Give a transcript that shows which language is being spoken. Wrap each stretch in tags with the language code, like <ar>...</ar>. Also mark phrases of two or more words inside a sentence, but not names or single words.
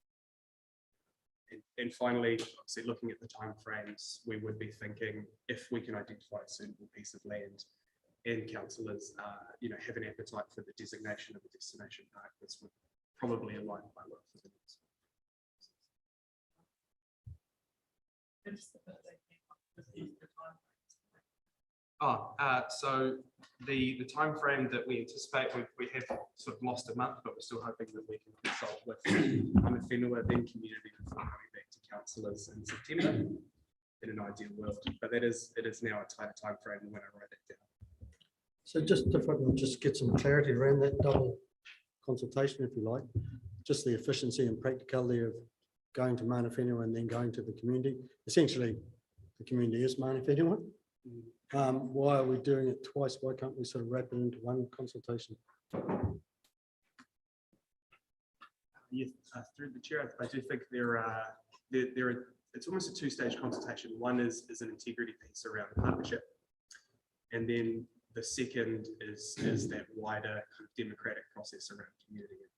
<en>And finally, obviously looking at the timeframes, we would be thinking if we can identify a suitable piece of land and councillors have an appetite for the designation of a destination park, this would probably align quite well for the needs. So the time frame that we anticipate, we have sort of lost a month, but we're still hoping that we can consult with</en> <mi>mana whenua,</mi> <en>then community, before coming back to councillors in September in an ideal world. But it is now a tighter time frame than when I wrote that down. So just if I can just get some clarity around that double consultation, if you like, just the efficiency and practicality of going to</en> <mi>mana whenua</mi> <en>and then going to the community. Essentially, the community is</en> <mi>mana whenua.</mi> <en>Why are we doing it twice? Why can't we sort of wrap it into one consultation? Yes, through the chair, I do think it's almost a two-stage consultation. One is an integrity piece around the partnership, and then the second is that wider kind of democratic process around community.</en>